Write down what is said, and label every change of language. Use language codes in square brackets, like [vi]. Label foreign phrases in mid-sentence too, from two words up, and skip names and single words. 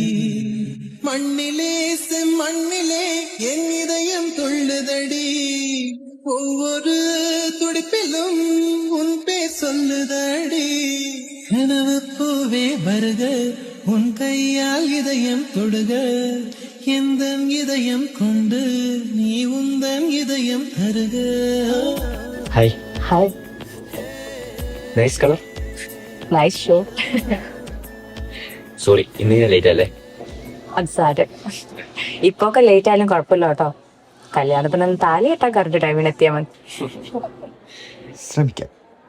[ta] மண்ணிலே செம்மண்ணிலே என் இதயம் துள்ளுதடி, ஒவ்வொரு துடிப்பிலும் உன் பேர் சொல்லுதடி. கனவு பூவே வருக, உன் கையால் இதயம் தொடுக, எந்த இதயம் கொண்டு நீ உந்தன் இதயம் தருக. [en] ஹாய். ஹாய். nice colour. nice show. [ml] സോറി, ഇന്ന് ലേറ്റ് അല്ലേ? അത് സാര്. ഇപ്പൊ ഒക്കെ ലേറ്റ് ആയാലും കുഴപ്പമില്ല കേട്ടോ. കല്യാണത്തിനൊന്നും താലി കെട്ടാൻ കറക്റ്റ് ടൈമിന് എത്തിയാൽ മതി. ശ്രമിക്കാം.